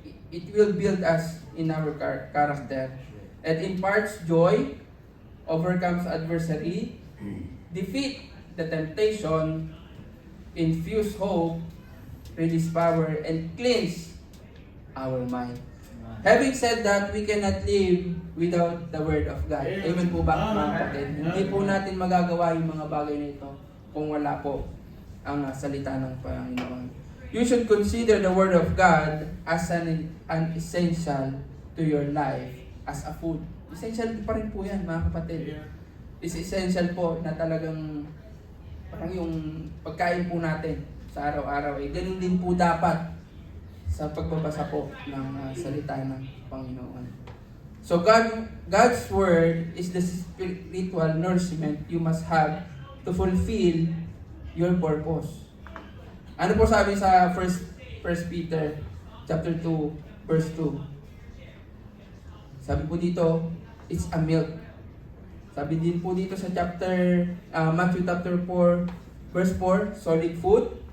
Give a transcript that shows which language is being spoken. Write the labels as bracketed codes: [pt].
[en] It will build us in our character and imparts joy, overcomes adversity, defeat the temptation, infuse hope, release power, and cleanse our mind. Having said that, we cannot live without the Word of God. [tl] Amen po ba, mga kapatid? Hindi po natin magagawa yung mga bagay na ito kung wala po ang salita ng Panginoon. [en] You should consider the Word of God as an essential to your life as a food. [tl] Essential pa rin po yan, mga kapatid. [en] It's essential [tl] po na talagang parang yung pagkain po natin sa araw-araw. Ganun din po dapat sa pagbabasa po ng salita ng Panginoon. [en] So God's Word is the spiritual nourishment you must have to fulfill your purpose. [tl] Ano po sabi sa 1 Peter chapter 2 verse 2? Sabi po dito, [en] it's a milk. [tl] Sabi din po dito sa Matthew chapter 4 verse 4, [en] solid food.